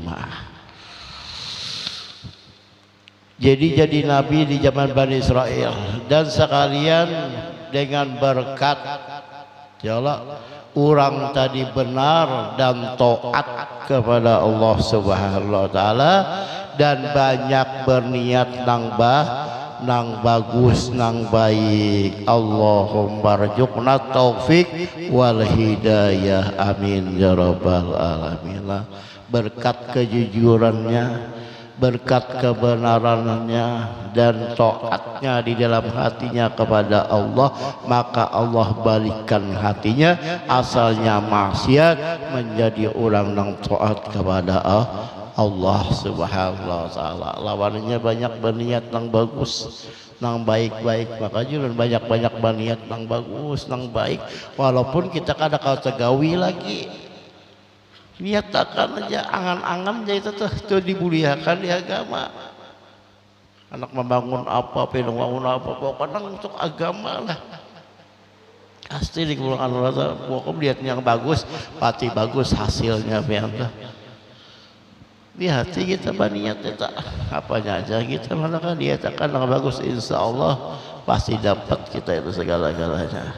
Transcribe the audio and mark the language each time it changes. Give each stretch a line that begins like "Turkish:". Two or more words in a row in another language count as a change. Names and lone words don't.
Banjar: Jadi nabi di zaman Bani Israel, dan sekalian dengan berkat
Arabic: يا الله,
Banjar: orang tadi benar dan taat kepada Allah
Arabic: سبحانه وتعالى,
Banjar: dan banyak berniat nang bagus nang baik.
Arabic: اللهم ارزقنا التوفيق والهداية آمين يا رب العالمين.
Indonesian: Berkat kejujurannya, berkat kebenarannya dan taatnya di dalam hatinya kepada Allah, maka Allah balikkan hatinya asalnya maksiat menjadi orang yang taat kepada Allah
Arabic: سبحانه وتعالى.
Banjar: Lawannya banyak berniat nang bagus nang baik-baik, maka juga banyak-banyak berniat nang bagus nang baik, walaupun kita kada kau tegawi lagi niatakan aja angan-angan aja itu tuh dibuliakan di agama.
Indonesian: Anak membangun apa, membangun apa, pokoknya untuk agama lah. Pasti di kemuliaan Allah, pokoknya lihatnya yang bagus, pasti bagus hasilnya. Di hati kita berniat kita apanya aja kita melakukan niatakan yang bagus,
Arabic: إن شاء الله
Indonesian: pasti dapat kita itu segala-galanya.